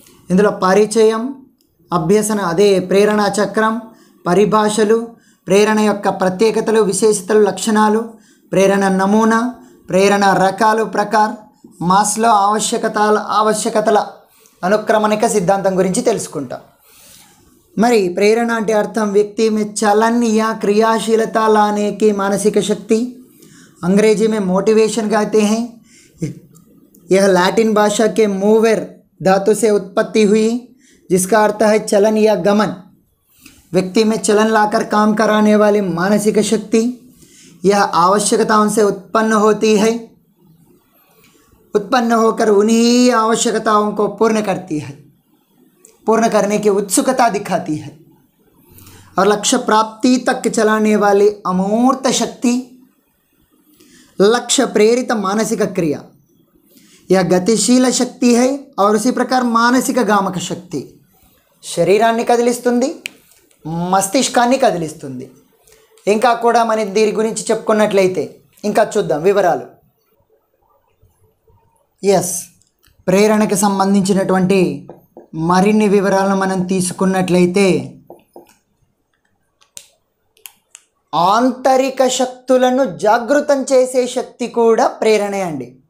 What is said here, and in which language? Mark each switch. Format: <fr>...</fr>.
<te>ఇందులో పరిచయం, అభ్యసన, అదే ప్రేరణ చక్రం, పరిభాషలు, ప్రేరణ యొక్క ప్రత్యేకతలు, విశేషతలు, లక్షణాలు, ప్రేరణ నమూనా, ప్రేరణ రకాలు, ప్రకార్, మాస్లో ఆవశ్యకతల అనుక్రమణిక సిద్ధాంతం గురించి తెలుసుకుంటాం. మరి ప్రేరణ అంటే అర్థం</te> <hi>వ్యक्ति में चलन या क्रियाशीलता लाने की मानसिक शक्ति, अंग्रेजी में मोटिवेशन कहते हैं. यह लैटिन भाषा के मूवर धातु से उत्पत्ति हुई, जिसका अर्थ है चलन या गमन. व्यक्ति में चलन लाकर काम कराने वाली मानसिक शक्ति, यह आवश्यकताओं से उत्पन्न होती है, उत्पन्न होकर उन्हीं आवश्यकताओं को पूर्ण करती है, पूर्ण करने की उत्सुकता दिखाती है. और लक्ष्य प्राप्ति तक चलाने वाली अमूर्त शक्ति, लक्ष्य प्रेरित मानसिक क्रिया, यह गतिशील शक्ति है. और उसी प्रकार मानसिक गामक शक्ति</hi> <te>శరీరాన్ని కదిలిస్తుంది, మస్తిష్కాన్ని కదిలిస్తుంది. ఇంకా కూడా మనం దీని గురించి చెప్పుకున్నట్లయితే ఇంకా చూద్దాం వివరాలు. ఎస్, ప్రేరణకి సంబంధించినటువంటి మరిన్ని వివరాలను మనం తీసుకున్నట్లయితే ఆంతరిక శక్తులను జాగృతం చేసే శక్తి కూడా ప్రేరణే అండి.</te>